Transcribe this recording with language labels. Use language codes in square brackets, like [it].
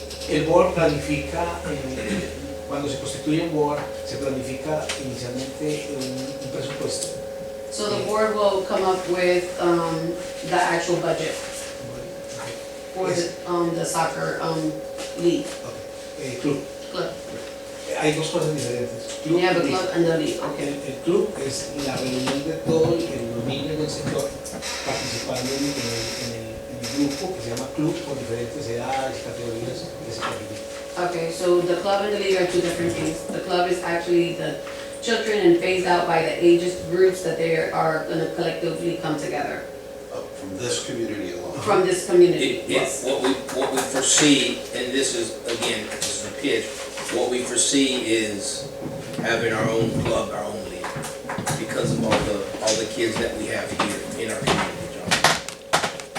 [es] El board planifica, cuando se constituye un board, se planifica inicialmente un presupuesto. [en] So the board will come up with the actual budget for the soccer league, Club. club. [es] Hay dos cosas diferentes. Club [en] You have a [es] y league. [en] club and the league, okay. [es] El club es la reunión de todos los niños del sector participando en el grupo que se llama club con diferentes edades y categorías que se clasifican. [en] Okay, so the club and the league are 2 different things. The club is actually the children and phased out by the ages groups that they are gonna collectively come together From this community alone. from this community, It, yes. what we foresee, and this is, again, this is a pitch, what we foresee is having our own club, our own league, because of all the kids that we have here in our community, John.